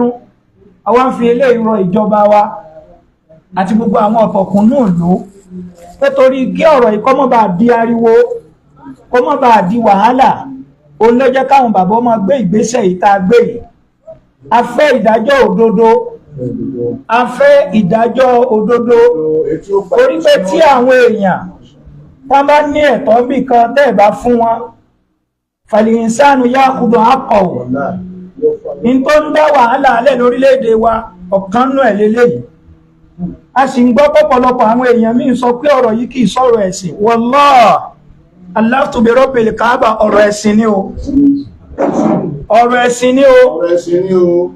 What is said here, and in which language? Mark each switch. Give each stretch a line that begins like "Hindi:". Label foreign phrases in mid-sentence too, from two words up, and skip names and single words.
Yoruba: Àwa ń fi eléyìí rọ ìjọba wa àti gbogbo àwọn ọ̀tọ̀kùnú ìlú nítorí kí ọ̀rọ̀ yìí kó má bàa di ariwo, kó má bàa di wàhálà, òun ló jẹ́ káwọn bàbá ọmọ gbé ìgbésẹ̀ yìí tá a gbé yìí. A fẹ́ ìdájọ́ òdodo, a fẹ́ ìdájọ́ òdodo, torí pé tí àwọn èèyàn wọ́n bá ní ẹ̀tọ́ bí kan tẹ́ ẹ̀ bá fún wọn,
Arabic: فالإنسان يأخذ حقه.
Yoruba: In tó ń dá wàhálà alẹ́ lórílẹ̀-èdè wa ọ̀kan nú ẹ̀ lélẹ́yìí. A sì ń gbọ́ pọ̀pọ̀lọpọ̀ àwọn èèyàn míì sọ pé ọ̀rọ̀ yìí kì í sọ̀rọ̀ ẹ̀sìn.
Arabic: والله حلفت برب الكعبة,
Yoruba: ọ̀rọ̀ ẹ̀sìn ni o. Ọ̀rọ̀ ẹ̀sìn ni o.